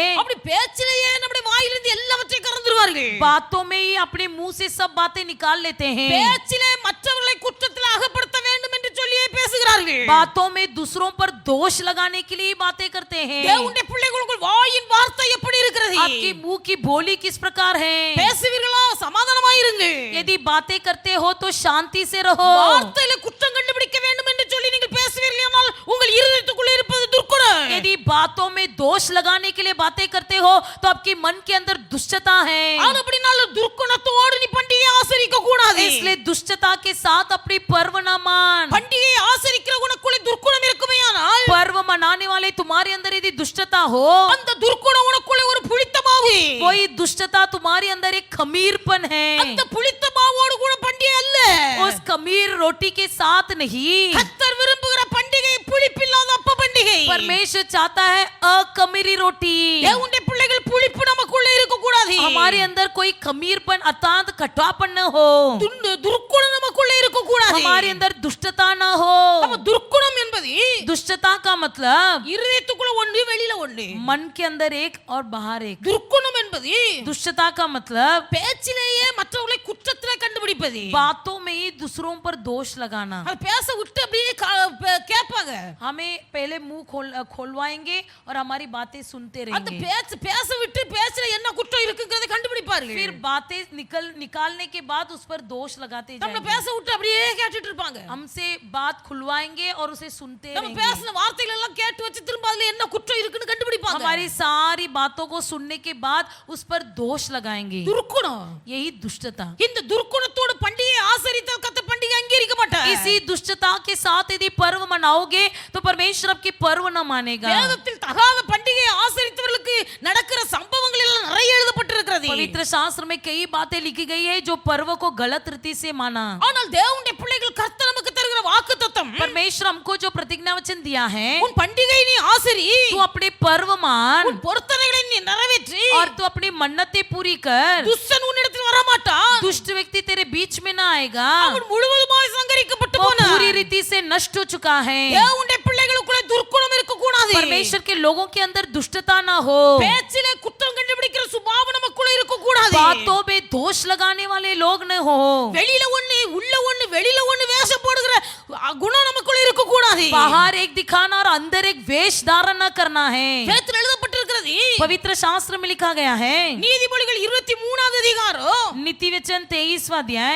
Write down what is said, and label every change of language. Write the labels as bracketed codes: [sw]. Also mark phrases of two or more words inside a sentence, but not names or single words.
[ta] அப்படி பேச்சிலேயே நம்முடைய வாயிலிருந்து எல்லாவற்றையும் கறந்துருவார்கள். [hi] बातों में ही अपने मुंह से सब बातें निकाल लेते हैं। [ta] பேச்சிலே மற்றவர்களை குற்றத்தில் அகப்படுத்த வேண்டும் என்று சொல்லியே பேசுகிறார்கள். [hi] बातों में दूसरों पर दोष लगाने के लिए बातें करते हैं। [ta] தேவனுடைய பிள்ளைகளுக்குள் வாயின் வார்த்தை எப்படி இருக்கிறது? [hi] आपकी मुंह की बोली किस प्रकार है? [ta] பேசுவீர்களா சமாதானமாயிருங்கள். [hi] यदि बातें करते हो तो शांति से रहो। [ta] வார்த்தையில குற்றம் கண்டுபிடிக்க வேண்டும் என்று சொல்லி நீங்கள் பேசுவீர்களானால் உங்கள் இருதயத்துக்குள்ளே இருப்பது துர்க்குணம். [hi] यदि बातों में दोष लगाने के लिए बातें करते हो तो आपके मन के अंदर दुष्टता है। [ta] அப்படினால துர்க்குணத்தோடு நீ பண்டிகையை ஆசரிக்க கூடாது. [hi] इसलिए दुष्टता के साथ अपनी पर्व न मान। [ta] பண்டிகையை ஆசரிக்கிற உனக்குள்ளே துர்க்குணம் இருக்குமேயானால் [hi] पर्व मनाने वाले तुम्हारे अंदर यदि दुष्टता हो, [ta] அந்த துர்க்குணம் உனக்குள்ளே ஒரு புளித்த மாவு. [hi] वही दुष्टता तुम्हारे अंदर एक खमीरपन है। [ta] அந்த புளித்த மாவோடு கூட பண்டிகை அல்ல. [hi] उस खमीर रोटी के साथ नहीं। [ta] கர்த்தர் விரும்புகிற பண்டிகை புளிப்பில்லாத அப்ப பண்டிகை. [hi] परमेश्वर चाहता है अखमीरी रोटी। [ta] தேவனுடைய பிள்ளைகள் புளிப்பு நமக்குள்ளே இருக்க கூடாது. [hi] हमारे अंदर कोई खमीरपन अत्यंत खटापन न हो। [ta] துர்க்குணம் நமக்குள்ளே இருக்க கூடாது. [hi] हमारे अंदर दुष्टता न हो। [ta] அப்ப துர்க்குணம் என்பது [hi] दुष्टता का मतलब [ta] இருதயத்துக்குள்ள ஒன்று வெளியில ஒன்று. [hi] मन के अंदर एक और बाहर एक। [ta] துர்க்குணம் என்பது [hi] दुष्टता का मतलब [ta] பேச்சிலேயே மற்றவர்களை குற்றத்திலே கண்டுபிடிப்பது. [hi] बातों में ही दूसरों पर दोष लगाना। [ta] அது பேச விட்டு அப்படியே கேட்பாங்க. [hi] हमें पहले मुंह खोलवाएंगे और हमारी बातें सुनते [ta] அந்த [hi] रहेंगे। [ta] பேச விட்டு பேசுற என்ன குற்றம் இருக்குங்கறதை கண்டுபிடிப்பார்கள். [hi] फिर बातें निकालने के बाद उस पर दोष लगाते [ta] நம்ம [hi] जाएंगे। [ta] பேச விட்டு அப்படியே கேட்டுட்டு இருப்பாங்க. [hi] हमसे बात खुलवाएंगे और उसे सुनते [ta] நம்ம [hi] रहेंगे। [ta] பேசின வார்த்தைகள் எல்லாம் கேட்டு வச்சு திரும்ப அதுல என்ன குற்றம் இருக்குன்னு கண்டுபிடிப்பாங்க. [hi] हमारी सारी बातों को सुनने के बाद उस पर दोष लगाएंगे। [ta] துர்க்குணம். [hi] यही दुष्टता। [ta] இந்த துர்க்குணத்தோட பண்டிகையை ஆசரித்தால் கர்த்தர் பண்டிகை அங்கீகரிக்க மாட்டார். [hi] इसी दुष्टता के साथ यदि पर्व मनाओगे तो परमेश्वर आपकी पर्व न मानेगा। [ta] வேதத்தில் தகாத பண்டிகையை ஆசரித்தவர்களுக்கு நடக்கிற சம்பவங்கள் எல்லாம் நிறைய எழுதப்பட்டிருக்கிறது. [hi] पवित्र शास्त्र में कई बातें लिखी गई है जो पर्व को गलत रीति से माना। [ta] ஆனால் தேவனுடைய பிள்ளைகள் கர்த்தர் நமக்கு தருகிற வாக்குத்தத்தம், [hi] परमेश्वर हमको जो प्रतिज्ञा वचन दिया है, [ta] உன் பண்டிகை நீ ஆசரி, [hi] तू अपने पर्व मान [ta] உன் பொருத்தனைகளை நீ நிறைவேற்றி, [hi] और तू अपनी मन्नतें पूरी कर। [ta] துஷ்டன் உன்னிடத்தில் வர மாட்டான். [hi] दुष्ट व्यक्ति तेरे बीच में ना आएगा। [ta] அவன் முழுவதுமாய் சங்கரிக்கப்பட்டு [hi] वो [ta] போனான். [hi] पूरी रीति से नष्ट हो चुका है। [ta] தேவனுடைய பிள்ளைகளுக்குள்ள துர்க்குணம் இருக்க கூடாது. [hi] परमेश्वर के लोगों के अंदर दुष्टता ना हो। [ta] பேச்சிலே குற்றம் கண்டுபிடிக்கிற சுபாவம் நமக்குள்ள இருக்க கூடாது. [hi] बातों में दोष लगाने वाले लोग न हो। [ta] வெளியில ஒண்ணு உள்ள ஒண்ணு வெளியில ஒண்ணு வேஷம் போடுகிற குணம் நமக்குள்ள இருக்க கூடாது. [hi] बाहर एक दिखाना और अंदर एक वेश धारण न करना है। [ta] வேதத்தில் எழுதப்பட்டிருக்கிறது. [hi] पवित्र शास्त्र में लिखा गया है, [ta] நீதிமொழிகள் 23வது அதிகாரம் [hi] नीति वचन 23वां अध्याय